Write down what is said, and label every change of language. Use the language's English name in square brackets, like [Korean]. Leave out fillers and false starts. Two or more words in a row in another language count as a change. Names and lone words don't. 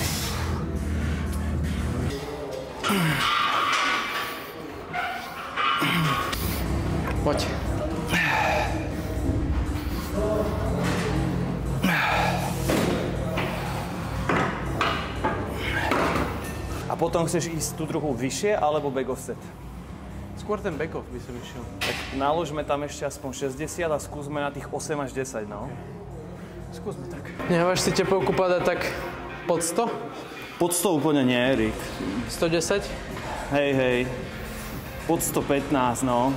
[Slovak] Poď. A potom chceš ísť tú druhú vyššie, alebo [English] back offset? [Slovak] Skôr ten [English] back off [Slovak] by som išiel. Tak naložme tam ešte aspoň 60 a skúsme na tých 8 až 10, no. Skúsme tak. Nehávaš si tepelku padať tak pod 100? Pod 100 úplne nie, Erik. 110? Hej. Pod 115, no.